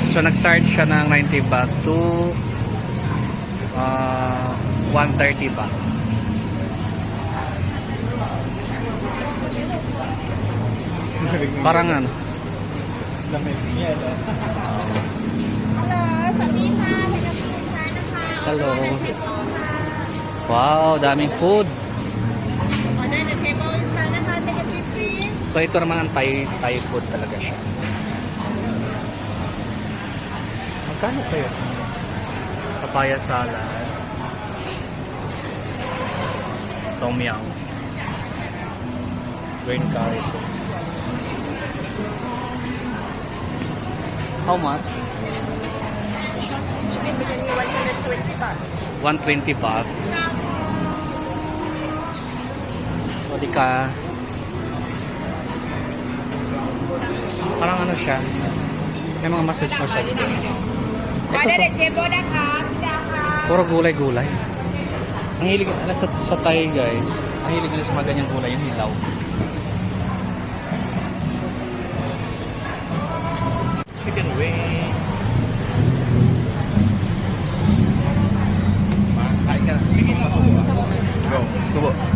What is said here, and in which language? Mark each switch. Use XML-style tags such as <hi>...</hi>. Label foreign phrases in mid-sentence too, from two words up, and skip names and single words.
<tl>So nag-start siya ng 90 baht to 130 baht. Parang ano?</tl> <en>Hello,</en> <th>สวัสดีค่ะเป็นกระทรวงสาธารณสุข</th> <en>Hello.</en> <th>ค่ะ</th> <tl>Wow, daming food.</tl> <en>Order the table inside นะคะ take a seat please. So</en> <tl>ito naman ang Thai food talaga siya. Magkano kayo?</tl> <en>Papaya salad. Tom yum. Green curry soup. How much? Chicken biryani 120 baht. 120 baht.</en> <tl>O di ka. Parang ano siya. May mga massage. Order the table</tl> <th>นะคะสิดาค่ะ</th> <tl>Puro gulay-gulay. Ang hilig sa Thai, guys. Ang hilig nila sa mga ganyang gulay, yung hilaw.</tl> <en>Chicken wing.</en> <tl>Go. Subo.</tl>